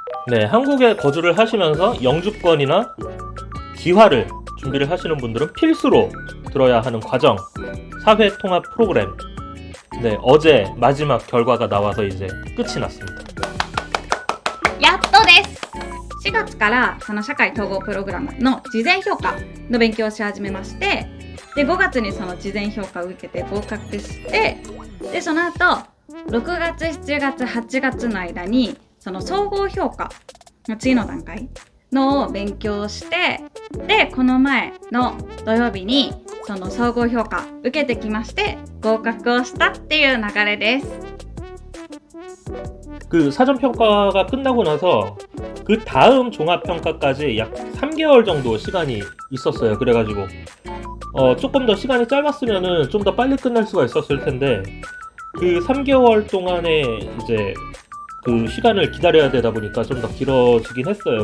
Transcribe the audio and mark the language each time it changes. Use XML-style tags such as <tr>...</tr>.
<ko>네, 한국에 거주를 하시면서 영주권이나 기화를 준비를 하시는 분들은 필수로 들어야 하는 과정 사회통합 프로그램. 네, 어제 마지막 결과가 나와서 이제 끝이 났습니다.</ko> <ja>やっとです。 4月からその社会統合プログラムの事前評価の勉強をし始めまして、で5月にその事前評価を受けて合格して、でその後6月、7月、8月の間にその総合評価の次の段階のを勉強して、でこの前の土曜日にその総合評価受けてきまして合格をしたっていう流れです。</ja> <ko>그 사전평가가 끝나고 나서 그 다음 종합평가까지 약 3개월 정도 시간이 있었어요. 그래가지고 조금 더 시간이 짧았으면은 좀 더 빨리 끝날 수가 있었을 텐데 그 3개월 동안에 이제 그 시간을 기다려야 되다 보니까 좀 더 길어지긴 했어요.</ko>